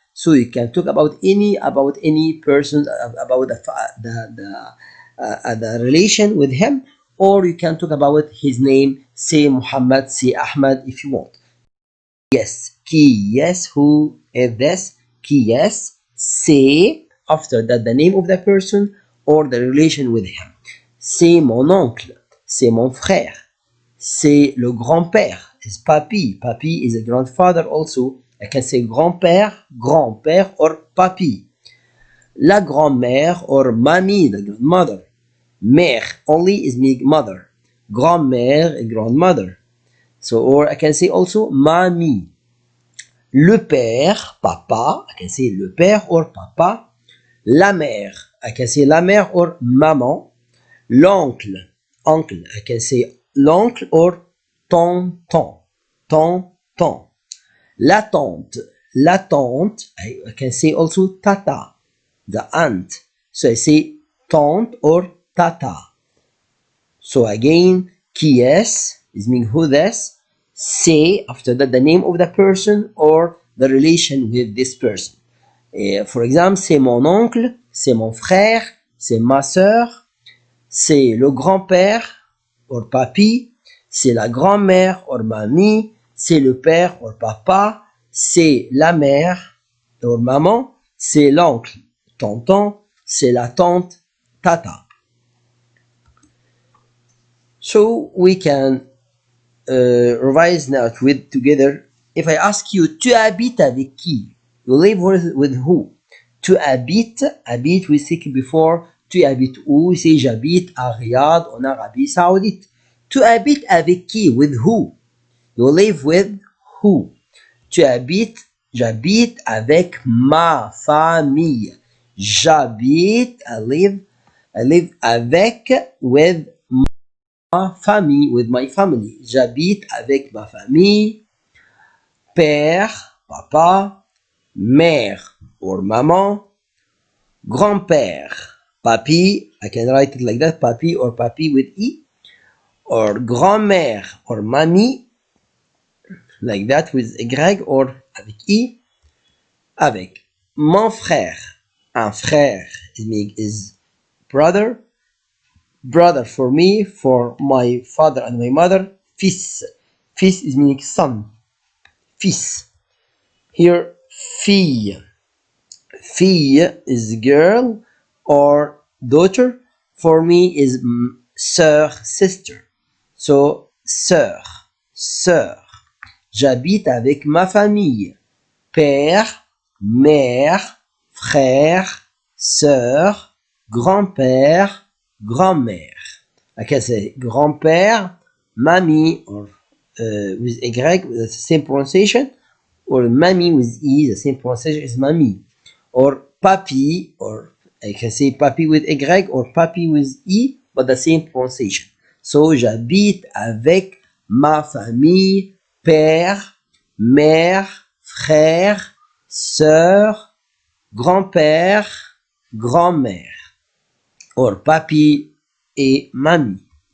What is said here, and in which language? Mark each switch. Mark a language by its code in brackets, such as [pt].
[en] So you can talk about any person, about the relation with him, or you can talk about his name. Say Muhammad, say Ahmad if you want. Yes. Qui, yes, who is this? [fr] qui est, c'est, [en] after that the name of the person or the relation with him. [fr] C'est mon oncle, c'est mon frère, c'est le grand-père, [en] is papi. Papi is a grandfather also. I can say grand-père, grand-père, or papi. [fr] La grand-mère, [en] or mamie, the grandmother. Mère only is meaning mother. Grand-mère and grandmother. So, or I can say also mamie. [fr] Le père, [en] papa, I can say le père or papa. [fr] La mère, [en] I can say la mère or maman. [fr] L'oncle, [en] uncle, I can say l'oncle or tonton, tonton. [fr] La tante, [en] I can say also tata, the aunt. So I say tante or tata. So again, [fr] qui est [en] is meaning who this. Say after that the name of the person or the relation with this person. For example, [fr] c'est mon oncle, c'est mon frère, c'est ma sœur, c'est le grand-père or papi, c'est la grand-mère or mamie, c'est le père or papa, c'est la mère or maman, c'est l'oncle, tonton, c'est la tante, tata. [en] So we can revise now with together. If I ask you, [fr] tu habites avec qui? [en] You live with who? [fr] Tu habites, habite, [en] we said before, [fr] tu habites où? [en] We say [fr] j'habite à Riyad en Arabie Saoudite. Tu habites avec qui? [en] With who? You live with who? [fr] Tu habites, j'habite avec ma famille. J'habite, [en] I live avec, with [fr] ma famille, [en] with my family. [fr] J'habite avec ma famille. Père, papa. Mère or maman. Grand-père, papi. [en] I can write it like that, papi or papi with E. [fr] Or grand-mère or mamie. [en] Like that with Y or avec I. [fr] Avec mon frère. Un frère [en] is brother. Brother for me, for my father and my mother. Fils. Fils is meaning son. Fils. Here, fille. Fille is girl or daughter. For me is sœur, sister. So, sœur, sœur. [fr] J'habite avec ma famille. Père, mère, frère, sœur, grand-père, grand-mère. [en] I can say grand-père, mamie, or with Y, with the same pronunciation, or mamie with E, the same pronunciation is mamie. Or papi, or I can say papi with Y, or papi with E, but the same pronunciation. [fr] So, j'habite avec ma famille, père, mère, frère, sœur, grand-père, grand-mère. Or papi et mamie.